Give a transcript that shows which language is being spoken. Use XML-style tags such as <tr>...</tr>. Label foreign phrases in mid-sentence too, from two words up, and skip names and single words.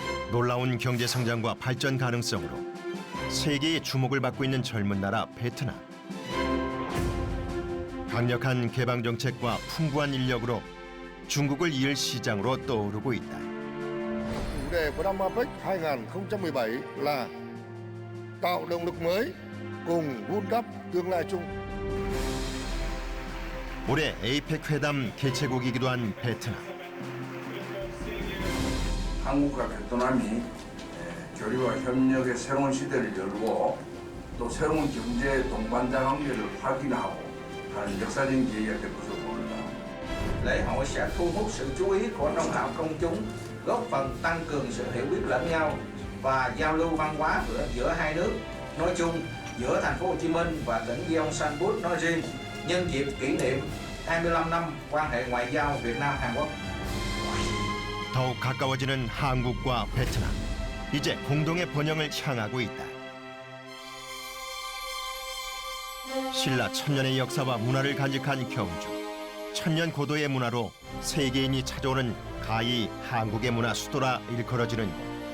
<ko>놀라운 경제 성장과 발전 가능성으로 세계의 주목을 받고 있는 젊은 나라 베트남. 강력한 개방 정책과 풍부한 인력으로 중국을 이을 시장으로 떠오르고 있다.</ko> <vi>Chủ đề của năm APEC 2017 là tạo động lực mới cùng vun đắp tương lai chung.</vi> <ko>올해 에이펙 회담 개최국이기도 한 베트남. 한국과 베트남이 교류와 협력의 새로운 시대를 열고 또 새로운 경제 동반자 관계를 확인하고 하는 역사적인 계기가 될 것으로 봅니다.</ko> <vi>Lễ hội sẽ thu hút sự chú ý của đông đảo công chúng, góp phần tăng cường sự hiểu biết lẫn nhau và giao lưu văn hóa giữa hai nước nói chung, giữa thành phố Hồ Chí Minh và tỉnh Gyeongsang nói riêng, nhân dịp kỷ niệm 25 năm quan hệ ngoại giao Việt Nam-Hàn Quốc.</vi> <ko>더욱 가까워지는 한국과 베트남. 이제 공동의 번영을 향하고 있다. 신라 천년의 역사와 문화를 간직한 경주. 천년 고도의 문화로 세계인이 찾아오는 가히 한국의 문화 수도라 일컬어지는 곳.</ko>